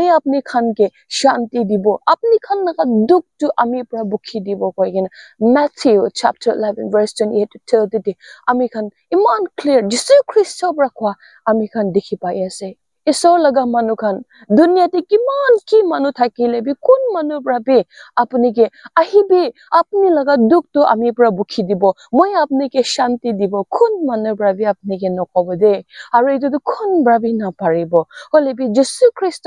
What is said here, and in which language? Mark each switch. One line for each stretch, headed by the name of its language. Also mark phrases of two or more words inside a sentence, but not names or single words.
Naga Pidgin: apni khan ke shanti dibo apni khan naga duk tu ami pra bukhi dibo koi kena
English: Matthew chapter 11 verse 28 to 30
Naga Pidgin: ami khan iman clear Jesus Christ sobra kwa ami khan dikhi pai ase ishwar laga manu khan dunya te kiman ki manu thakile bi kun manu brabe apni ke ahibi apni laga duk to ami pra bukhi dibo moi apni ke shanti dibo kun manu brabe apni ke nokobo de aru etu to kun brabe na paribo hole bi Jesus Christ